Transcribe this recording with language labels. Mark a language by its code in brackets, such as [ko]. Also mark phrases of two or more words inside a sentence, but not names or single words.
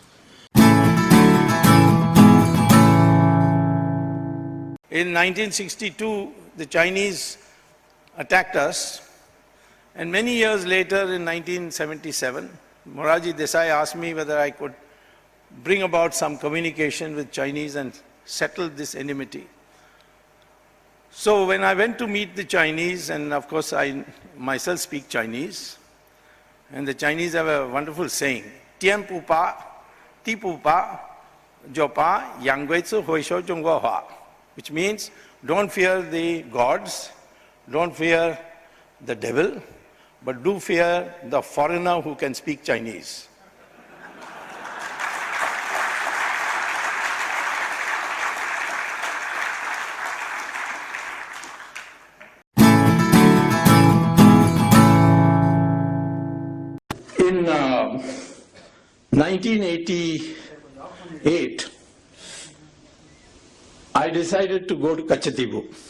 [en] In 1962, the Chinese attacked us, and many years later, in 1977, Morarji Desai asked me whether I could bring about some communication with Chinese and settle this enmity. So when I went to meet the Chinese, and of course I myself speak Chinese, and the Chinese have a wonderful saying, [zh] 天不怕，地不怕，就怕洋鬼子会说中国话, [en] which means don't fear the gods, don't fear the devil, but do fear the foreigner who can speak Chinese. In 1988, I decided to go to Kachatibu